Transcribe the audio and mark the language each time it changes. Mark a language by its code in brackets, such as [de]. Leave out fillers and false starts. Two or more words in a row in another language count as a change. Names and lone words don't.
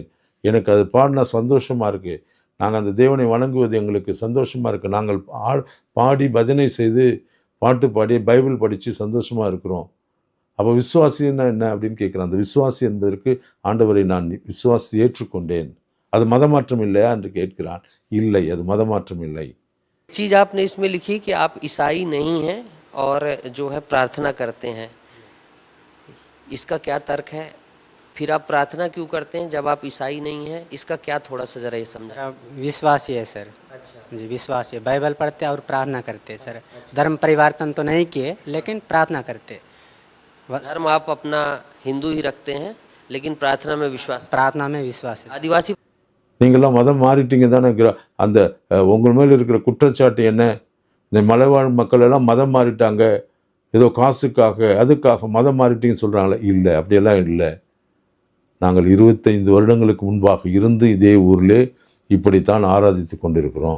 [ta] எனக்கு அது பாடினா சந்தோஷமாக இருக்குது. நாங்கள் அந்த தேவனை வணங்குவது எங்களுக்கு சந்தோஷமாக இருக்குது. நாங்கள் பாடி பஜனை செய்து பாட்டு பாடி பைபிள் படித்து சந்தோஷமாக இருக்கிறோம். அப்போ விசுவாசின்னா என்ன அப்படின்னு கேட்குறான். அந்த விசுவாசி என்பதற்கு ஆண்டவரை நான் விசுவாசி ஏற்றுக்கொண்டேன். அது மதமாற்றம் இல்லையா என்று கேட்கிறான். இல்லை, அது மதமாற்றம் இல்லை. [hi] चीज़ आपने इसमें लिखी कि आप ईसाई नहीं हैं और जो है प्रार्थना करते हैं, इसका क्या तर्क है? फिर आप प्रार्थना क्यों करते हैं जब आप ईसाई नहीं हैं? इसका क्या थोड़ा सा ज़रा ये समझाएं। मेरा विश्वास ही है सर। अच्छा। जी विश्वास है, बाइबल पढ़ते और प्रार्थना करते सर। धर्म परिवर्तन तो नहीं किए लेकिन प्रार्थना करते बस। धर्म आप अपना हिंदू ही रखते हैं लेकिन प्रार्थना में विश्वास। प्रार्थना में विश्वास है। आदिवासी [ta] நீங்களாம் மதம் மாறிட்டீங்க தானே. அந்த உங்கள் மேல் இருக்கிற குற்றச்சாட்டு என்ன? இந்த மலைவாழ் மக்கள் எல்லாம் மதம் மாறிட்டாங்க, ஏதோ காசுக்காக அதுக்காக மதம் மாறிட்டீங்கன்னு சொல்கிறாங்களே. இல்லை, அப்படியெல்லாம் இல்லை. நாங்கள் 25 வருடங்களுக்கு முன்பாக இருந்து இதே ஊரில் இப்படித்தான் ஆராதித்து கொண்டிருக்கிறோம்.